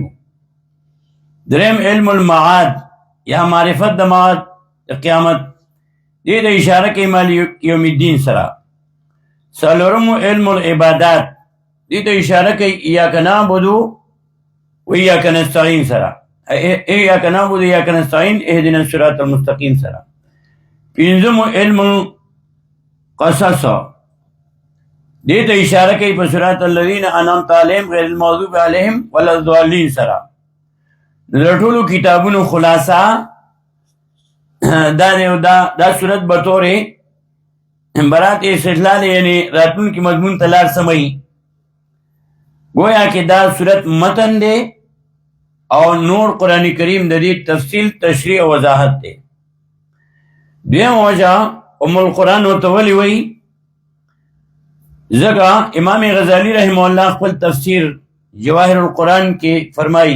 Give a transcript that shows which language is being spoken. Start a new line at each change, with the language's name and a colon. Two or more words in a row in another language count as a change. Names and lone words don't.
Pashto: دریم
Arabic: علم المعاد
Pashto: یا معرفت د معاد د قیامت دې ته اشاره کوي
Arabic: مالک یوم الدین
Pashto: سره. څلورم
Arabic: علم العبادات
Pashto: دې ته اشاره کوي
Arabic: ایاک نعبد و ایاک نستعین
Pashto: سره.
Arabic: ایاک نعبد و ایاک نستعین اهدنا الصراط المستقیم سره. پنځم علم القصص
Pashto: دې ته اشاره کوي په
Arabic: صراط الذین انعمت علیهم غیر المغضوب علیهم ولا الضالین سره.
Pashto: د ټولو کتابونو خلاصه دا صورت به طورې برات استدلال یعنی راتلونکي مضمون ته لار سموي. گویا کې دا صورت متن دی او نور قرآن کریم د دې تفصیل تشریح او وضاحت دی. دویم وجه
Arabic: ام القرآن
Pashto: ورته ولې وایي ځکه امام غزالی
Arabic: رحمه الله
Pashto: خپل تفسیر جواهر القرآن کې فرمایي.